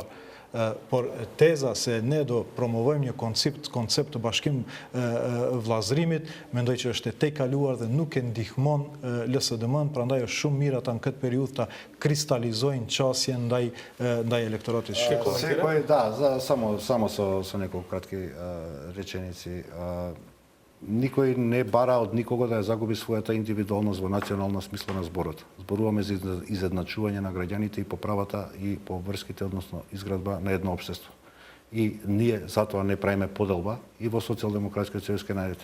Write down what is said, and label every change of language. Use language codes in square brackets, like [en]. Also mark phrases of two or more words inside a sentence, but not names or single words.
[sq] Por teza se ne do promovojmë një koncept të bashkim vllazërimit, mendoj që është e tejkaluar dhe nuk e ndihmon LSDM-n, prandaj është shumë mirë ata në këtë periudhë ta kristalizojnë qasjen ndaj elektoratit shqiptar. [mk] Да, само со неколку кратки реченици. Никој не бара од никого да ја загуби својата индивидуалност во национална смисла на зборот. Зборуваме за изедначување на граѓаните и по правата и по врските, односно изградба на едно општество. И ние затоа не правиме поделба и во Социјалдемократскиот сојузски народ.